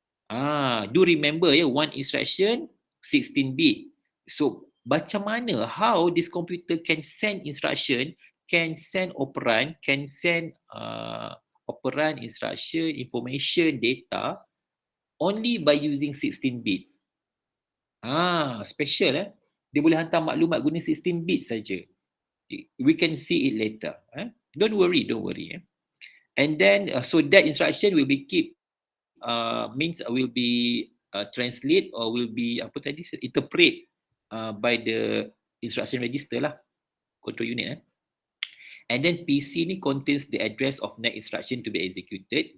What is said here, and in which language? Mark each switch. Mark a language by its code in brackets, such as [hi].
[en] Do remember, one instruction 16-bit. So [ms] macam mana, [en] how this computer can send instruction, can send operand, can send operand, instruction, information, data only by using 16-bit. Special. [ms] Dia boleh hantar maklumat guna 16-bit saja. [en] We can see it later. Don't worry. And then so that instruction will be kept, means will be translate or will be [ms] apa tadi [en] interpret by the instruction register lah, control unit. And then PC ni contains the address of next instruction to be executed.